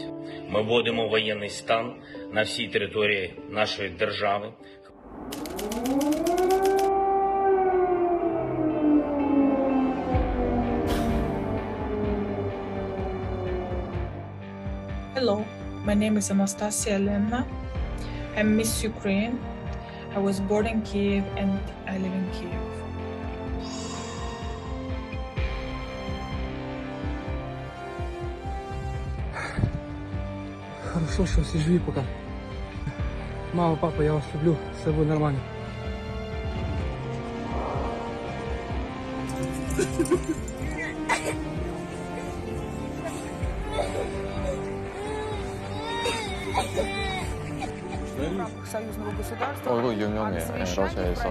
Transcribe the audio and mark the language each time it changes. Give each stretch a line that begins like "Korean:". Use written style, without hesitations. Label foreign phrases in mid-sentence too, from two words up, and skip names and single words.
Ukrainian: Ми вводимо воєнний стан на всій території нашої держави.
English: Hello, my name is Anastasia Elena. I'm Miss Ukraine. I was born in Kiev and I live in Kiev.
Russian: Хорошо, что все живи пока. Мама, папа, я вас люблю. Все будет нормально. союзного государства
Korean: 이거 유명해,
Russian: совещании в
Korean: 러시아에서.